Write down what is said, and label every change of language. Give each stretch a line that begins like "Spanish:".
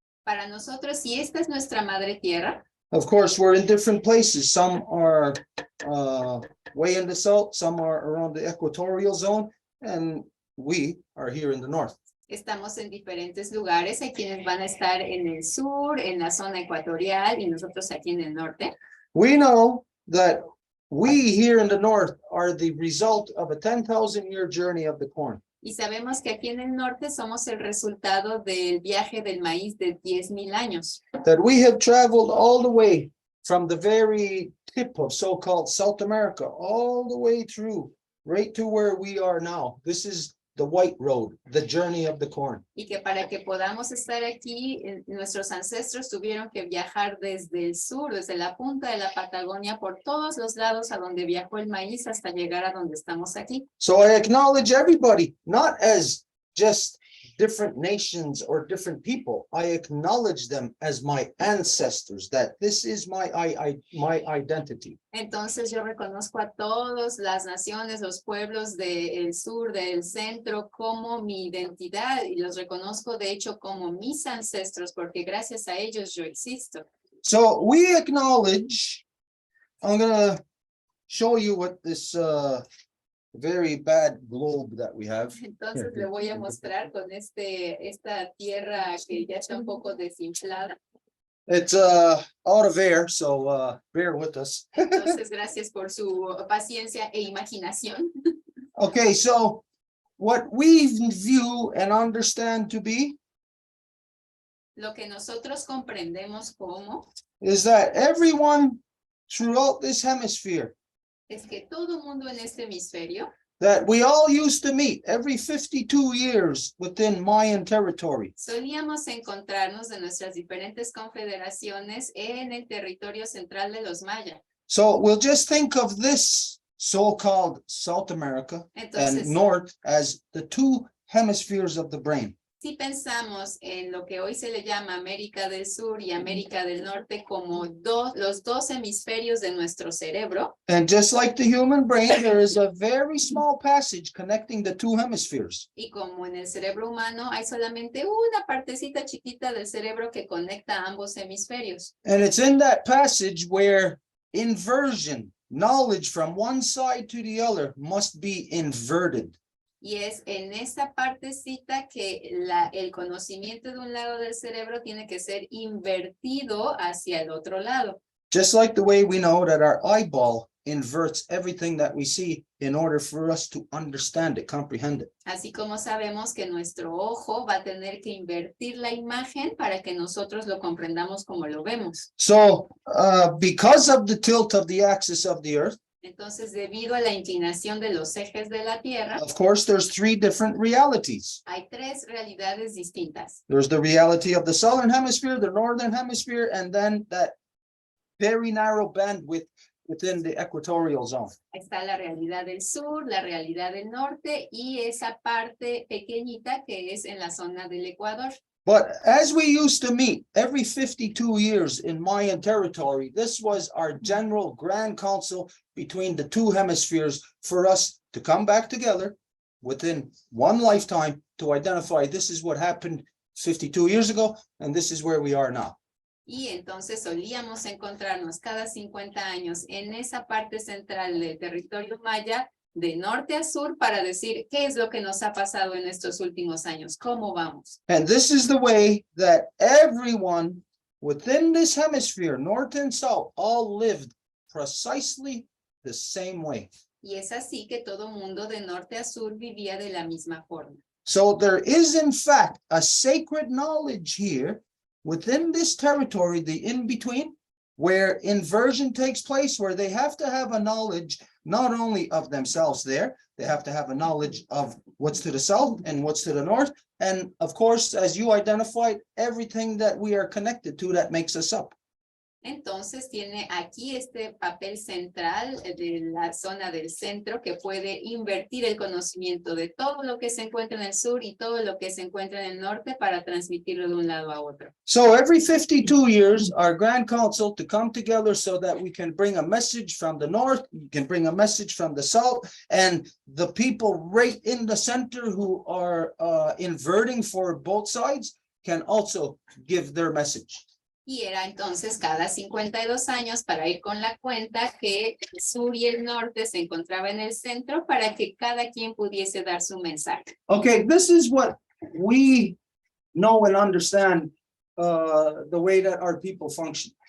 Spanish: Para nosotros, si esta es nuestra madre tierra.
English: Of course, we're in different places. Some are way in the south, some are around the equatorial zone, and we are here in the north.
Spanish: Estamos en diferentes lugares, hay quienes van a estar en el sur, en la zona ecuatorial y nosotros aquí en el norte.
English: We know that we here in the north are the result of a 10,000-year journey of the corn.
Spanish: Y sabemos que aquí en el norte somos el resultado del viaje del maíz de 10,000 años.
English: That we have traveled all the way from the very tip of so-called South America, all the way through, right to where we are now. This is the white road, the journey of the corn.
Spanish: Y que para que podamos estar aquí, nuestros ancestros tuvieron que viajar desde el sur, desde la punta de la Patagonia, por todos los lados a donde viajó el maíz hasta llegar a donde estamos aquí.
English: So I acknowledge everybody, not as just different nations or different people. I acknowledge them as my ancestors, that this is my identity.
Spanish: Entonces yo reconozco a todas las naciones, los pueblos del sur, del centro, como mi identidad, y los reconozco de hecho como mis ancestros, porque gracias a ellos yo existo.
English: So we acknowledge, I'm gonna show you what this very bad globe that we have.
Spanish: Entonces le voy a mostrar con esta tierra que ya está un poco desinflada.
English: It's out of air, so bear with us.
Spanish: Entonces gracias por su paciencia e imaginación.
English: Okay, so what we view and understand to be
Spanish: Lo que nosotros comprendemos como
English: is that everyone throughout this hemisphere
Spanish: es que todo mundo en este hemisferio,
English: that we all used to meet every 52 years within Mayan territory.
Spanish: solíamos encontrarnos de nuestras diferentes confederaciones en el territorio central de los mayas.
English: So we'll just think of this so-called South America
Spanish: Entonces,
English: and North as the two hemispheres of the brain.
Spanish: si pensamos en lo que hoy se le llama América del Sur y América del Norte como los dos hemisferios de nuestro cerebro,
English: And just like the human brain, there is a very small passage connecting the two hemispheres.
Spanish: y como en el cerebro humano hay solamente una partecita chiquita del cerebro que conecta ambos hemisferios.
English: And it's in that passage where inversion, knowledge from one side to the other, must be inverted.
Spanish: Y es en esa partecita que el conocimiento de un lado del cerebro tiene que ser invertido hacia el otro lado.
English: Just like the way we know that our eyeball inverts everything that we see in order for us to understand it, comprehend it.
Spanish: Así como sabemos que nuestro ojo va a tener que invertir la imagen para que nosotros lo comprendamos como lo vemos.
English: So because of the tilt of the axis of the earth,
Spanish: Entonces, debido a la inclinación de los ejes de la Tierra,
English: of course, there's three different realities.
Spanish: hay tres realidades distintas.
English: There's the reality of the southern hemisphere, the northern hemisphere, and then that very narrow bandwidth within the equatorial zone.
Spanish: Está la realidad del sur, la realidad del norte y esa parte pequeñita que es en la zona del Ecuador.
English: But as we used to meet every 52 years in Mayan territory, this was our general grand council between the two hemispheres for us to come back together within one lifetime to identify this is what happened 52 years ago and this is where we are now.
Spanish: Y entonces solíamos encontrarnos cada 50 años en esa parte central del territorio maya, de norte a sur, para decir qué es lo que nos ha pasado en estos últimos años, cómo vamos.
English: And this is the way that everyone within this hemisphere, north and south, all lived precisely the same way.
Spanish: Y es así que todo mundo de norte a sur vivía de la misma forma.
English: So there is in fact a sacred knowledge here within this territory, the in-between, where inversion takes place, where they have to have a knowledge not only of themselves there, they have to have a knowledge of what's to the south and what's to the north. And of course, as you identified, everything that we are connected to that makes us up.
Spanish: Entonces tiene aquí este papel central de la zona del centro que puede invertir el conocimiento de todo lo que se encuentra en el sur y todo lo que se encuentra en el norte para transmitirlo de un lado a otro.
English: So every 52 years, our Grand Council to come together so that we can bring a message from the north, we can bring a message from the south, and the people right in the center who are inverting for both sides can also give their message.
Spanish: Y era entonces cada 52 años para ir con la cuenta que el sur y el norte se encontraban en el centro para que cada quien pudiese dar su mensaje.
English: Okay, this is what we know and understand the way that our people function.